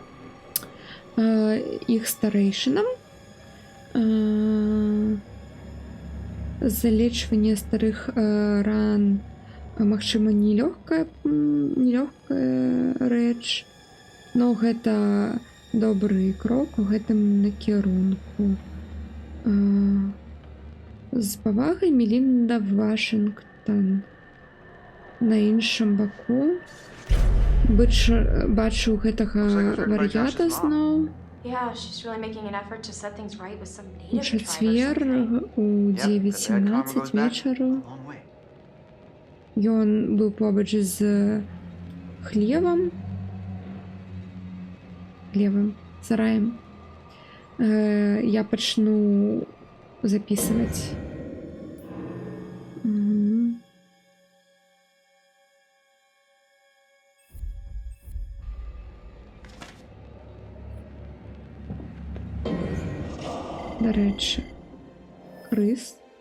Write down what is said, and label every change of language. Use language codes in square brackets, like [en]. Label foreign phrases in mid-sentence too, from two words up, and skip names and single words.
[be] іх старэйшынам, залечванне старых ран, магчыма, нелёгкая рэч, но гэта добры крок у гэтым накірунку. З павагай, Мелінда Вашынгтон. На іншым баку бачу гэтага вар'ята зноў. [en] Yeah, she's really making an effort to set things right with some [be] У [en] native tribe or [be] чацвер [en] something. [be] у [en] Yep, that karma [be] 9:17 [en] goes back [be] вечару [en] a long way. [be] ён быў побач з хлевам, сараем. Я пачну записывать. Дарэчы, крыс.